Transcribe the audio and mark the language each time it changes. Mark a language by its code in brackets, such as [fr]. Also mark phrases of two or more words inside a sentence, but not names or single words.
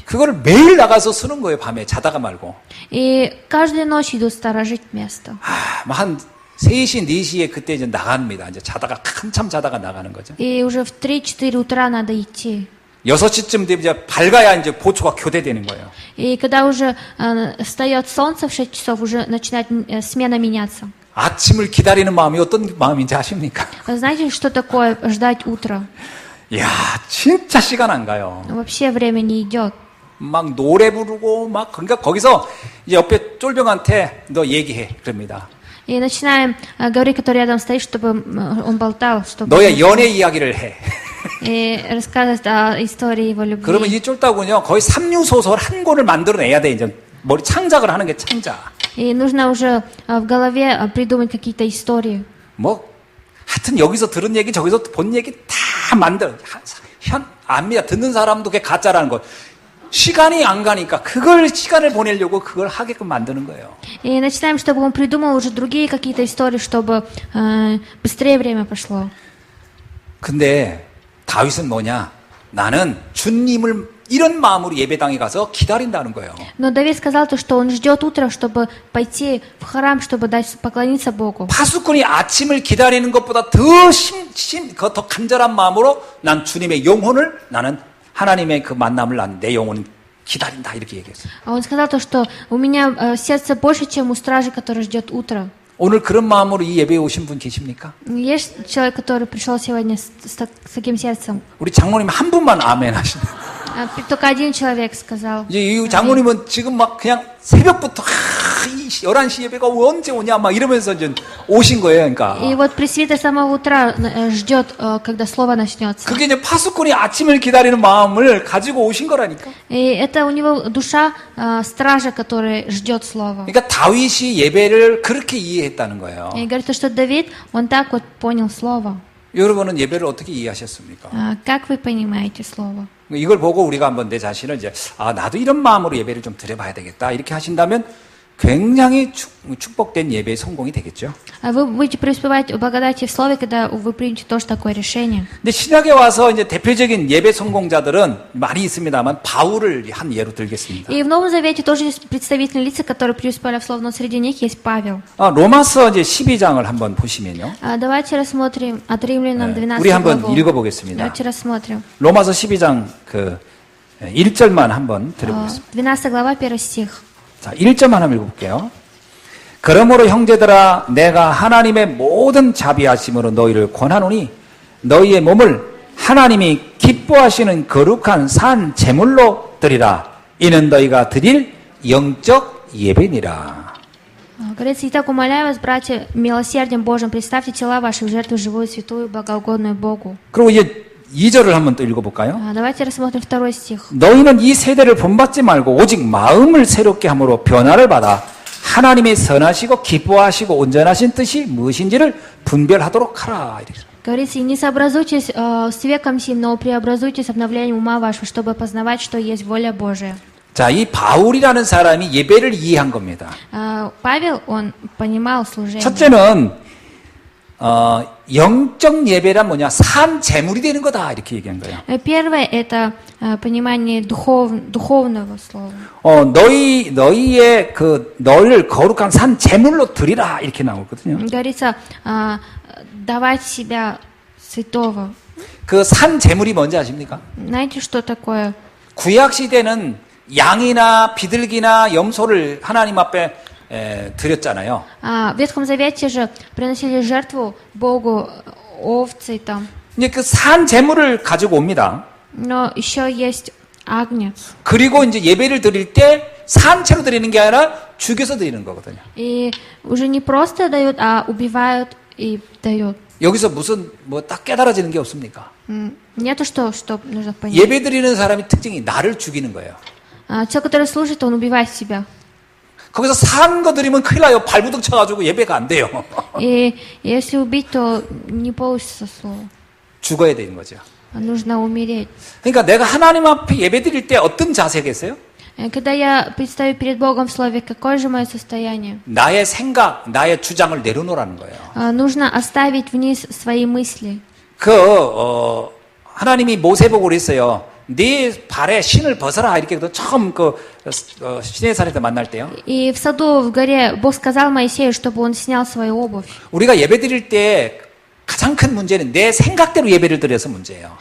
[ko] 그거를 매일 나가서 쓰는 거예요. 밤에 자다가 말고. [ru] И каждую ночь идут сторожить место. [ko] 한 3시, 4시에 그때 이제 나갑니다. 이제 자다가 한참 자다가 나가는 거죠. [ru] И уже в 3-4 утра надо идти. [ko] 6시쯤 되면 이제 밝아야 이제 보초가 교대되는 거예요. [ru] И когда уже встает солнце в 6 часов, уже начинает смена меняться. [ko] 아침을 기다리는 마음이 어떤 마음인지 아십니까? [ru] Знаете, что такое ждать утра? [ko] 이야, 진짜 시간 안 가요. [ru] Вообще время не идет. [ko] 막 노래 부르고 막 그러니까 거기서 이제 옆에 쫄병한테 너 얘기해 그럽니다. [ru] И начинаем говорить, который рядом стоит, чтобы он болтал, чтобы [ko] 너의 연애 이야기를 해. [ru] и рассказывать о истории его любви. [ko] 그러면 이 쫄따군요 거의 삼류 소설 한 권을 만들어내야 돼 이제 머리 창작을 하는 게 창작. [ru] И нужно уже в голове придумать какие-то истории. [ko] 뭐 하여튼 여기서 들은 얘기 저기서 본 얘기 다 만들어 압니다. 듣는 사람도 그게 가짜라는 거. 시간이 안 가니까 그걸 시간을 보내려고 그걸 하게끔 만드는 거예요. [ru] И начинаем, чтобы он придумал уже другие какие-то истории, чтобы быстрее время пошло. [ko] 근데 다윗은 뭐냐? 나는 주님을 이런 마음으로 예배당에 가서 기다린다는 거예요. [ru] Но Давид сказал то, что он ждет утра, чтобы пойти в храм, чтобы поклониться Богу. [ko] 파수꾼이 아침을 기다리는 것보다 더 간절한 마음으로 난 주님의 영혼을 나는 하나님의 그 만남을 난 내 영혼은 기다린다 이렇게 얘기했어요. [ru] А он сказал то, что у меня сердце больше, чем у стражи, который ждет утра. [ko] 오늘 그런 마음으로 이 예배에 오신 분 계십니까? [ru] Есть человек, который пришел сегодня с таким сердцем? [ko] 우리 장모님 한 분만 아멘 하시네. [ru] Только один человек сказал. [ko] 이제 이 장모님은 지금 막 그냥 새벽부터 11시 예배가 언제 오냐 막 이러면서 이제 오신 거예요. 그러니까. [ru] И вот пресвитер с самого утра ждет, когда слово начнется. [ko] 그게 이제 파수꾼이 아침을 기다리는 마음을 가지고 오신 거라니까. [ru] И это у него душа стража, который ждет слова. [ko] 그러니까 다윗이 예배를 그렇게 이해했다는 거예요. [ru] И говорит, что Давид, он так вот понял слово. [ko] 여러분은 예배를 어떻게 이해하셨습니까? [ru] Как вы понимаете слово? [ko] 이걸 보고 우리가 한번 내 자신을 이제 나도 이런 마음으로 예배를 좀 드려봐야 되겠다 이렇게 하신다면 굉장히 축복된 예배의 성공이 되겠죠. [ru] Вы будете преуспевать в благодати в слове, когда вы примете тоже такое решение. [ko] 근데 신약에 와서 이제 대표적인 예배 성공자들은 많이 있습니다만 바울을 한 예로 들겠습니다. [ru] И в Новом Завете тоже есть представительные лица, которые преуспели в слове, но среди них есть Павел. [ko] 로마서 이제 12장을 한번 보시면요. [ru] Давайте рассмотрим от Римлянам 12 [ko] 우리 한번 [ru] главу. [ko] 읽어보겠습니다. [ru] Давайте рассмотрим. [ko] 로마서 12장 그 1절만 한번 들어보겠습니다. [ru] 12 глава, 1 стих. [ko] 자, 1절만 한번 읽어볼게요. 그러므로 형제들아 내가 하나님의 모든 자비하심으로 너희를 권하노니 너희의 몸을 하나님이 기뻐하시는 거룩한 산 제물로 드리라. 이는 너희가 드릴 영적 예배니라. [ru] Говорится, итак, умоляю вас, братья, милосердием Божьим, представьте тела ваши в жертву живую, святую, благоугодную Богу. [ko] 그리고 이제 2절을 한번 또 읽어볼까요? [ru] Давайте рассмотрим 2 стих. [ko] 너희는 이 세대를 본받지 말고 오직 마음을 새롭게 함으로 변화를 받아 하나님의 선하시고 기뻐하시고 온전하신 뜻이 무엇인지를 분별하도록 하라. [ru] Говорится, и не сообразуйтесь с веком сим, но преобразуйтесь обновлением ума вашего, чтобы познавать, что есть воля Божия. [ko] 자, 이 바울이라는 사람이 예배를 이해한 겁니다. [ru] Павел, он понимал служение. [ko] 첫째는 영적 예배란 뭐냐? 산 제물이 되는 거다 이렇게 얘기한 거예요. [ru] Первое – это понимание духовного слова. [ko] 너희의 너희를 거룩한 산 제물로 드리라 이렇게 나오거든요. [ru] Говорится, давать себя святого. [ko] 그 산 제물이 뭔지 아십니까? [ru] Знаете, что такое? [ko] 구약 시대는 양이나 비둘기나 염소를 하나님 앞에 드렸잖아요. [ru] В Ветхом Завете же приносили жертву Богу овцы там. [ko] 이제 그 산 제물을 가지고 옵니다. [ru] Но еще есть агнец. [ko] 그리고 이제 예배를 드릴 때 산채로 드리는 게 아니라 죽여서 드리는 거거든요. [ru] И уже не просто дают, а убивают и дают. [ko] 여기서 무슨 뭐 딱 깨달아지는 게 없습니까? [ru] Нету что нужно понять. [ko] 예배 드리는 사람의 특징이 나를 죽이는 거예요. [ru] Человек, который служит, он убивает себя. [ko] 거기서 산 거 드리면 큰일 나요. 발부둥 쳐가지고 예배가 안 돼요. [ru] И если убить, то не получится слово. [ko] 죽어야 되는 거죠. [ru] Нужно умереть. [ko] 그러니까 내가 하나님 앞에 예배 드릴 때 어떤 자세겠어요? [ru] Когда я предстаю перед Богом в слове, какое же мое состояние? [ko] 나의 생각, 나의 주장을 내려놓으라는 거예요. [ru] Нужно оставить вниз свои мысли. [ko] 하나님이 모세보고 그랬어요. 네 발에 신을 벗어라 이렇게 처음 시내산에서 만날 때요. [ru] И в саду, в горе, Бог сказал Моисею, чтобы он снял свою обувь. [ko] 우리가 예배 드릴 때 가장 큰 문제는 내 생각대로 예배를 드려서 문제예요.